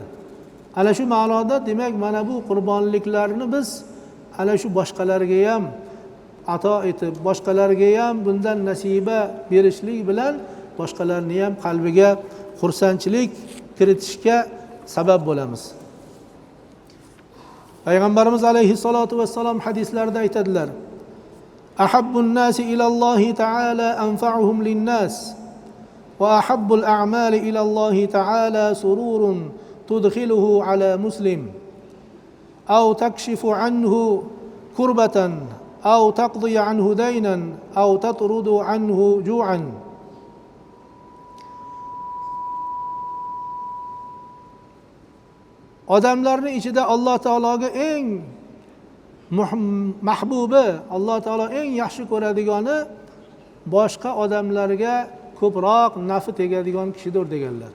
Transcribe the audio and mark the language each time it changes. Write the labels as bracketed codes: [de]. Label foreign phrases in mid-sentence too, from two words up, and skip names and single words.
[uz] Ana shu ma'noda demak mana bu qurbonliklarni biz ana shu boshqalarga ham ato etib, boshqalarga ham bundan nasiba berishlik bilan boshqalarni ham qalbiga xursandchilik kiritishga sabab bo'lamiz. Payg'ambarimiz alayhissalatu vassalom hadislarda aytadilar: [ar] "أحب الناس إلى الله تعالى أنفعهم للناس وأحب الأعمال إلى الله تعالى سرور تدخله على مسلم أو تكشف عنه كربة أو تقضي عنه دينا أو تطرد عنه جوعا." [uz] Odamlarning ichida Alloh taologa eng mahbubi, Alloh taolo eng yaxshi ko'radigani boshqa odamlarga ko'proq nafi tegadigan kishidir deganlar.